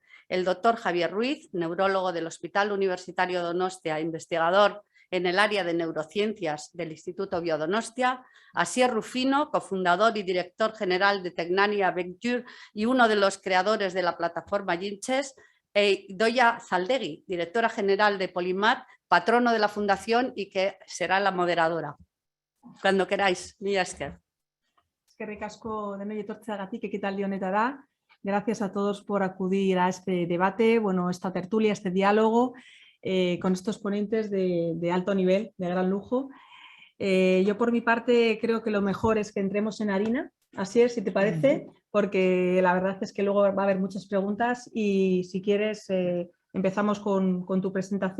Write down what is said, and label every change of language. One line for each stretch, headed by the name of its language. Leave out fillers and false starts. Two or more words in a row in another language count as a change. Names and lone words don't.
Spanish: El doctor Javier Ruiz, neurólogo del Hospital Universitario Donostia, investigador en el área de neurociencias del Instituto Biodonostia, Asier Rufino, cofundador y director general de Tecnania Venture y uno de los creadores de la plataforma Gimches, e Idoia Zaldegui, directora general de Polimat, patrono de la fundación y que será la moderadora. Cuando queráis,
Basque: mila esker. Eskerrik asko denoi etortzeagatik ekitaldi honetara.
Spanish: Gracias a todos por acudir a este debate, bueno, esta tertulia, este diálogo con estos ponentes de alto nivel, de gran lujo. Yo por mi parte creo que lo mejor es que entremos en harina, así es, si te parece, porque la verdad es que luego va a haber muchas preguntas y si quieres empezamos con tu presentación.